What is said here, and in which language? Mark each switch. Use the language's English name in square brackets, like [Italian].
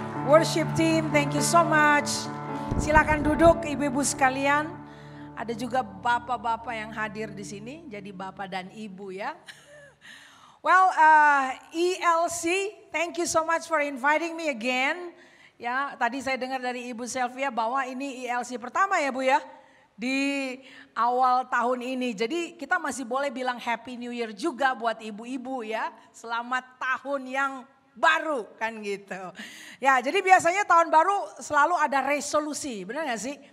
[English] Worship team, thank you so much. [Indonesian] Silakan duduk ibu-ibu sekalian. Ada juga bapak-bapak yang hadir di sini. Jadi bapak dan ibu ya. [English] Well, ELC, thank you so much for inviting me again. [Indonesian] Ya, tadi saya dengar dari Ibu Selvia bahwa ini ELC pertama ya Bu ya. Di awal tahun ini. Jadi kita masih boleh bilang Happy New Year juga buat ibu-ibu ya. Selamat tahun yang baru kan gitu. Ya jadi biasanya tahun baru selalu ada resolusi. Benar gak sih?